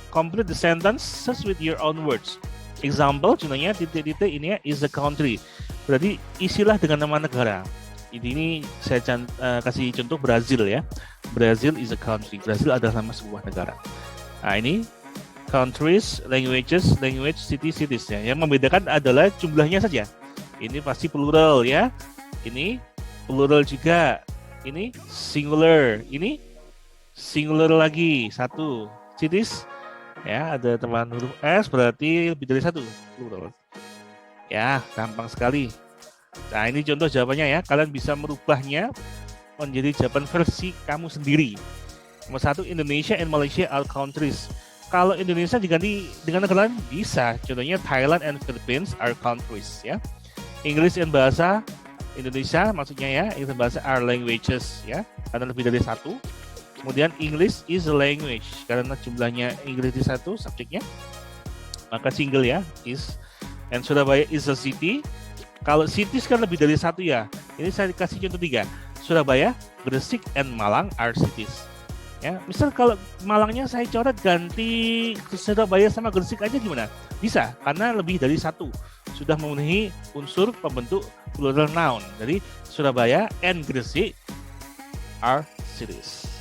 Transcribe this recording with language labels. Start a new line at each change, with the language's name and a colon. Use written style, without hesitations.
English: Complete the sentences with your own words.
Indonesian: Example, contohnya titik-titik ini ya,
English: is a country.
Indonesian: Berarti isilah dengan nama negara. Ini saya kasih contoh Brazil ya.
English: Brazil is a country.
Indonesian: Brazil adalah nama sebuah negara. Nah, ini countries, languages, language, cities ya. Yang membedakan adalah jumlahnya saja. Ini pasti plural ya. Ini plural juga. Ini singular. Ini singular lagi 1. Cities ya, ada tambahan huruf S berarti lebih dari 1 plural. Ya, gampang sekali. Nah, ini contoh jawabannya ya. Kalian bisa merubahnya menjadi jawaban versi kamu sendiri.
English: Nomor 1, Indonesia and Malaysia are countries.
Indonesian: Kalau Indonesia diganti dengan negara lain bisa. Contohnya
English: Thailand and Philippines are countries
Indonesian: ya. English and bahasa Indonesia maksudnya ya, English bahasa are languages ya, karena lebih dari 1. Kemudian English is a language karena jumlahnya English di 1 subjeknya, maka single ya, is.
English: And Surabaya is a city.
Indonesian: Kalau cities kan lebih dari 1 ya. Ini saya kasih contoh 3.
English: Surabaya, Gresik, and Malang are cities.
Indonesian: Ya, misal kalau Malangnya saya coret ganti Surabaya sama Gresik aja gimana? Bisa, karena lebih dari 1 sudah memenuhi unsur pembentuk plural noun.
English: Jadi Surabaya and Gresik are cities.